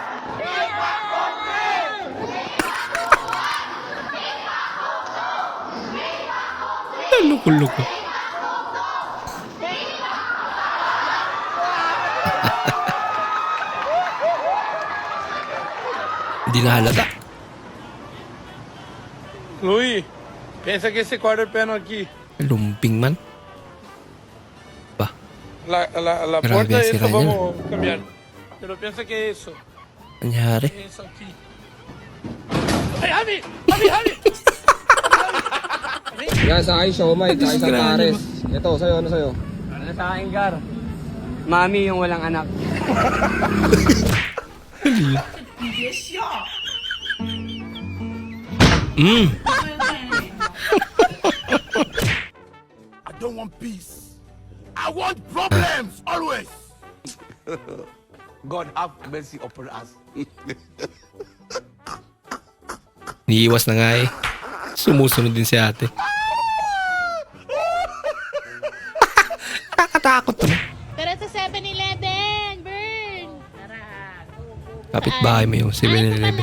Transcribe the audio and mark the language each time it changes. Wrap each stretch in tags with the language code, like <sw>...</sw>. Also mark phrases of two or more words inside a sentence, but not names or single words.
<tl>Loko-loko. Hindi na halata.</tl> <es>Luis, piensa que ese</es> <en>quarter panel</en> <es>aquí,</es> <tl>Lumping man. Ba?</tl> <es>la</es> <tl>Grabe</tl> <es>puerta</es> <tl>ang</tl> <es>de</es> <tl>sira</tl> <es>eso</es> <tl>niyan.</tl> <es>vamos a cambiar. Pero piensa que eso,</es> <tl>Anyari?</tl> <es>eso aquí. ¡Ay, Javi! ¡Javi, Javi!</es> <tl>Yan, sa akin, siomay, sa isang pares. Ito, sa'yo, ano sa'yo? Ano sa akin, Gar? Mami yung walang anak.</tl> <en>I don't want peace. I want problems, always. God have mercy upon us.</en> <tl>Niiwas na nga eh. Sumusunod din si ate. Kakatakot naman. Tara sa 7-Eleven, Burn! Tara. Kapit bahay mo yung 7-Eleven.</tl>